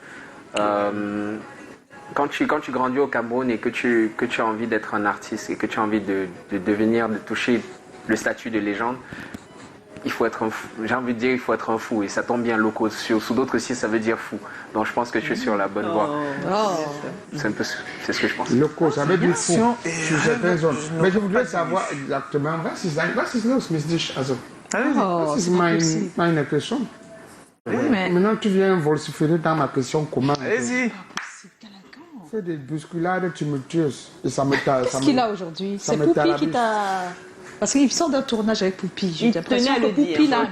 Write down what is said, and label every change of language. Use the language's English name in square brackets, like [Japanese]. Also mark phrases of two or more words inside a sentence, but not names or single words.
[French] Quand tu grandis au Cameroun et que tu as envie d'être un artiste et que tu as envie de toucher le statut de légende, il faut être un fou. J'ai envie de dire il faut être un fou et ça tombe bien Loco. Sous d'autres sites ça veut dire fou. Donc je pense que je suis sur la bonne voie. C'est ce que je pense. Loco, ça veut dire fou sur certaines zones. Mais je voudrais savoir exactement, [German] was ist los mit dich? Also, Oh, das ist [French] c'est pas possible. [German] meine question. [French] Oui, mais... Maintenant, tu viens vociférer dans ma question comment? Allez-y. Tu fais des bousculades tumultueuses. Et ça me Qu'est-ce qu'il a aujourd'hui? ça C'est me Poupi tarabise. qui t'a... Parce qu'il sort d'un tournage avec Poupi. J'ai Il l'impression tenait à que le dire. Poupi l'a un